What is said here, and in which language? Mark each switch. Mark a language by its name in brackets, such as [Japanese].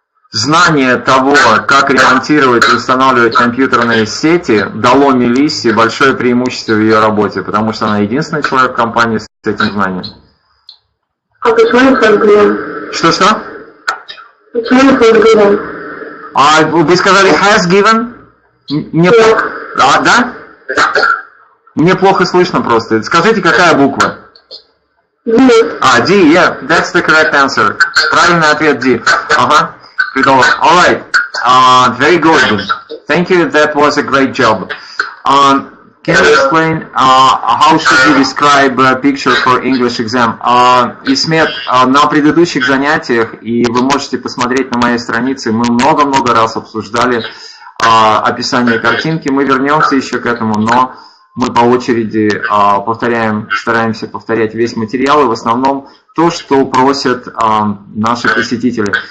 [Russian] Знание того, как ремонтировать и устанавливать компьютерные сети, дало Мелиссе большое преимущество в ее работе, потому что она единственный человек в компании с этим знанием. А почему не Что? Почему не [English] has given? [Russian] Вы сказали [English] has given? [Russian] Да? Мне плохо слышно просто. Скажите, какая буква? [English] D, yeah, that's the correct answer. [Russian] Правильный ответ D. Ага. [English] All right. Very good. Thank you. That was a great job. Can you explain how should we describe a picture for English exam? [Russian] Исмет, на предыдущих занятиях, и вы можете посмотреть на моей странице, мы много-много раз обсуждали описание картинки. Мы вернемся еще к этому, но мы по очереди повторяем, стараемся повторять весь материал, и в основном то, что просят наши посетители.